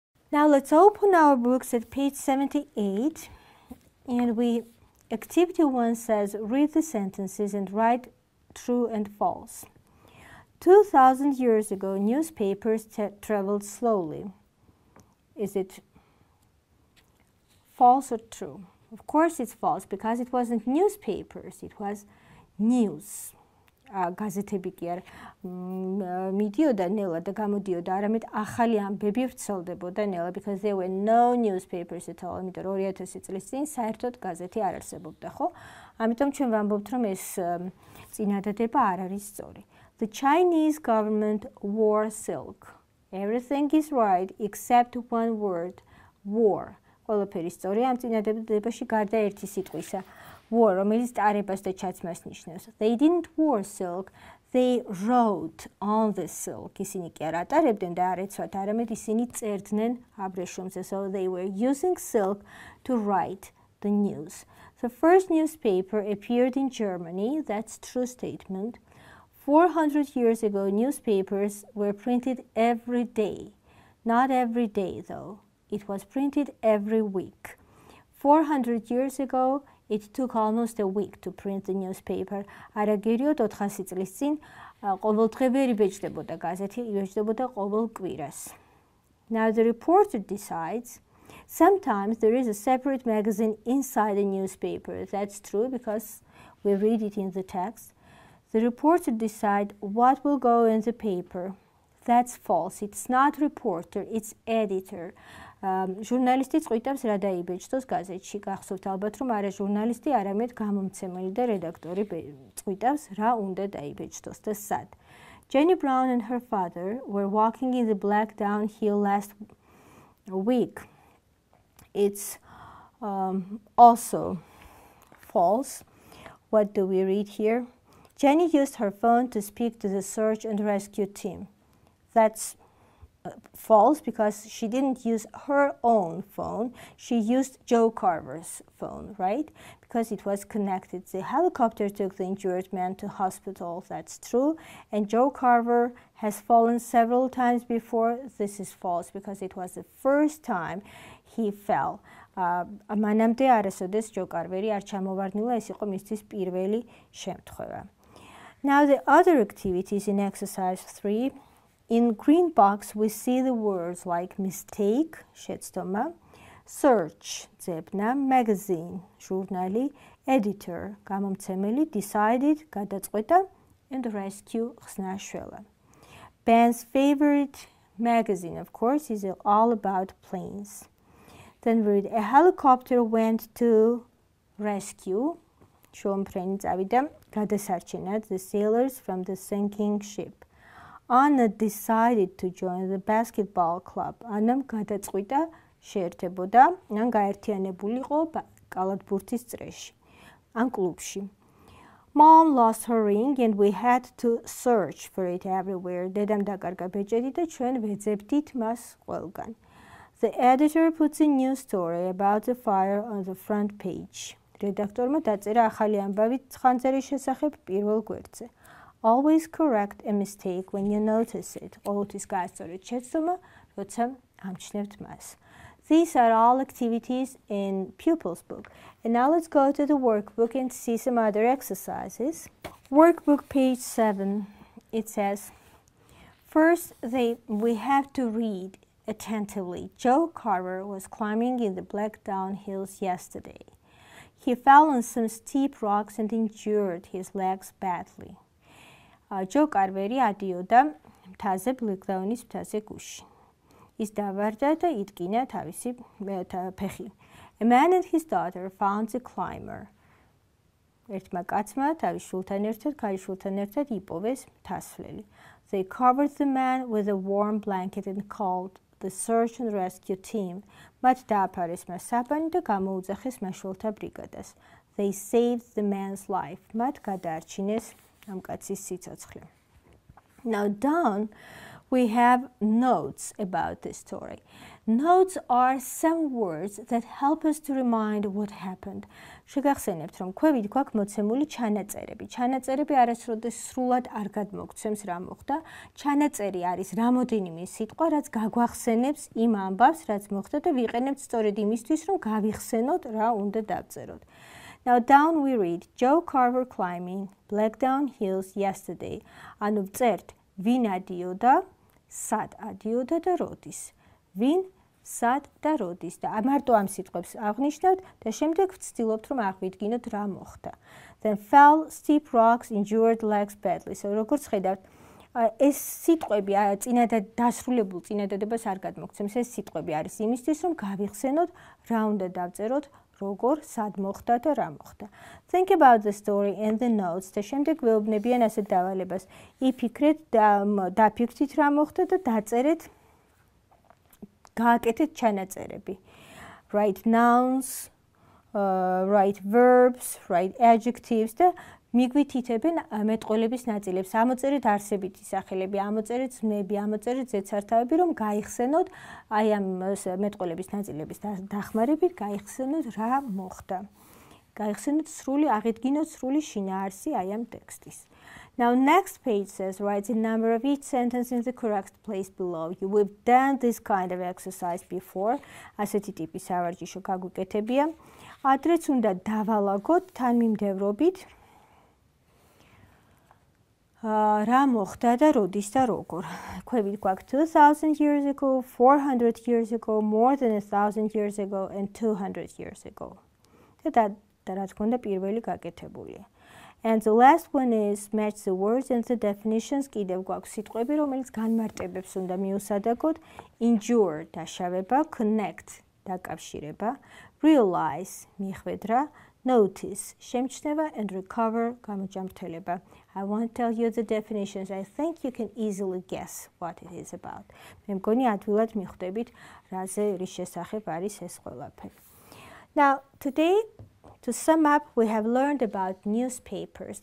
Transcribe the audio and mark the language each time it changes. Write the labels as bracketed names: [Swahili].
[English] Now let's open our books at page 78, and activity 1 says, read the sentences and write true and false. 2,000 years ago, newspapers traveled slowly. Is it false or true? Of course it's false, because it wasn't newspapers, it was news. [Georgian] გაზეთები კი არ მიდიოდა ნელა და გამოდიოდა, არამედ ახალი ამბები ვრცელდებოდა ნელა, [English] because there were no newspapers at all. [Georgian] იმიტომ რომ 2000 წლის წინ საერთოდ გაზეთი არ არსებობდა, ხო? ამიტომ ჩვენ ვამბობთ, რომ ეს წინადადება არ არის სწორი. [English] The Chinese government wore silk. Everything is right except one word, war. [Georgian] ყველაფერი სწორია ამ წინადებაში გარდა ერთი სიტყვისა. War, რომელიც ტარებას და ჩაცმას ნიშნავს. [English] They didn't wear silk, they wrote on the silk. [Georgian] ისინი კი არ ატარებდნენ და არ ეცვათ, არამედ ისინი წერდნენ აბრეშუმზე. [English] So they were using silk to write the news. The first newspaper appeared in Germany. That's true statement. 400 years ago, newspapers were printed every day. Not every day, though. It was printed every week. 400 years ago, it took almost a week to print the newspaper. [Georgian] Არაგერიოდ 400 წლის წინ ყოველდღიურად იბეჭდებოდა გაზეთი, იბეჭდებოდა ყოველ კვირას. [English] Now the reporter decides. Sometimes there is a separate magazine inside the newspaper. That's true because we read it in the text. The reporter decides what will go in the paper. That's false. It's not reporter, it's editor. [Georgian] ჟურნალისტი წყვიტავს რა დაიბეჭდოს გაზეთში. გახსოვთ ალბათ, რომ არა ჟურნალისტი, არამედ გამომცემელი და რედაქტორი წყვიტავს რა უნდა დაიბეჭდოს და სად. [English] Jenny Brown and her father were walking in the black downhill last week. It's also false. What do we read here? Jenny used her phone to speak to the search and rescue team. That's false because she didn't use her own phone. She used Joe Carver's phone, right? Because it was connected. The helicopter took the injured man to hospital. That's true. And Joe Carver has fallen several times before. This is false because it was the first time he fell. [Georgian] მანამდე არასოდეს ჯო კარვერი არ ჩამოვარდნილა, ეს იყო მისთვის პირველი შემთხვევა. [English] Now the other activities in exercise 3. In green box we see the words like mistake, შეცდომა, search, ძებნა, magazine, ჟურნალი, editor, გამომცემელი, decided, გადაწყვეტა, and rescue, ხსნა-შველა. Ben's favorite magazine, of course, is all about planes. Then we read, a helicopter went to rescue, [Georgian] შუამფრენი წავიდა, გადასარჩენად, [English] the sailors from the sinking ship. Anna decided to join the basketball club. [Georgian] Annam გადაწყვიტა შეერთებოდა, ან გაერთიანებულიყო კალათბურთის წრეში, ან კლუბში. [English] Mom lost her ring and we had to search for it everywhere. [Georgian] დედამ დაკარგა ბეჭედი და ჩვენ ვეძებდით მას ყველგან. [English] The editor puts a new story about the fire on the front page. [Georgian] Redaktorმა დაწერა ახალი ამბავი ცხანძერის შესახებ პირველ გვერდზე. [English] Always correct a mistake when you notice it. [Georgian] ყოველთვის გაასწორეთ შეცდომა, როცა ამჩნევთ მას. [English] These are all activities in pupil's book. And now let's go to the workbook and see some other exercises. Workbook page 7, it says, first we have to read attentively. Joe Carver was climbing in the black downhills yesterday. He fell on some steep rocks and injured his legs badly. [Georgian] Joe Carveri adიოდა მთაზე ბლეკდაუნის მთაზე გუშინ. ის დავარდა და იტკინა თავისი ფეხი. [English] A man and his daughter found the climber. [Georgian] ერთმა კაცმა თავის შვილთან ერთად, ქალიშვილთან ერთად იპოვეს მთასვლელი. [English] They covered the man with a warm blanket and called the search and rescue team. [Georgian] მათ დააფარეს მას საბანი და გამოუძახეს მაშველთა ბრიგადას. [English] They saved the man's life. [Georgian] მათ გადაარჩინეს ამ კაცის სიცოცხლე. [English] Now down we have notes about this story. Notes are some words that help us to remind what happened. [Georgian] შეგახსენებთ, რომ ქვევით გვაქვს მოცემული ჩანაწერები. ჩანაწერები არასოდეს სრულად არ გადმოგცემს რა მოხდა. ჩანაწერი არის რამოდენიმე სიტყვა, რაც გაგვახსენებს იმ ამბავს, რაც მოხდა და ვიყენებთ სწორედ იმისთვის, რომ გავიხსენოთ რა უნდა დავწეროთ. [English] Now down we read, Joe Carver climbing black downhills yesterday. [Georgian] ანუ ვწერთ, ვინ ადიოდა, სად ადიოდა და როდის. ვინ, სად და როდის. და მარტო ამ სიტყვებს აღნიშნავთ და შემდეგ ვცდილობთ, რომ აღვიდგინოთ რა მოხდა. [English] Then fell steep rocks, injured legs badly. [Georgian] So როგორც ხედავთ, ეს სიტყვები წინადად დასრულებულ წინადადებას არ გადმოგცემს. ეს სიტყვები არის იმისთვის, რომ გავიხსენოთ რა უნდა დავწეროთ, როგორ, სად მოხდა და რა მოხდა. [English] Think about the story and the notes. [Georgian] და შემდეგ ვეუბნებიან ასეთ დავალებას. იფიქრეთ, დაფიქრდით რა მოხდა და დაწერეთ, გააკეთეთ ჩანაწერები. [English] Write nouns, write verbs, write adjectives [Georgian] და მიგვითითებენ მეტყველების ნაწილებს. ამოწერეთ არსებითი სახელები, ამოწერეთ ზმნები, ამოწერეთ ზედსართავები, რომ გაიხსენოთ აი ამ მეტყველების ნაწილების დახმარებით, გაიხსენოთ რა მოხდა. გაიხსენოთ სრული, აღიდგინოთ სრული შინაარსი აი ამ ტექსტის. [English] Now, next page says, write the number of each sentence in the correct place below. We've done this kind of exercise before. [Georgian] ასეთი ტიპის სავარჯიშო გაგვიკეთებია. ადრეც უნდა დავალაგოთ თანმიმდევრობით რა მოხდა და როდის და როგორ. ქვევით გვაქვს [English] 2000 years ago, 400 years ago, more than 1000 years ago and 200 years ago. [Georgian] და რა თქმა უნდა პირველი გაკეთებულია. [English] And the last one is match the words and the definitions. [Georgian] კიდევ გვაქვს სიტყვები, რომელიც განმარტებებს უნდა მიუსადაგოთ. [English] Endure დაშავება, connect დაკავშირება, realize მიხვედრა, notice შემჩნევა and recover გამოჯამრთელება. I won't tell you the definitions. I think you can easily guess what it is about. [Georgian] მე მგონი ადვილად მიხვდებით რაზე რის შესახებ არის ეს ყველაფერი. [English] Now, today, to sum up, we have learned about newspapers.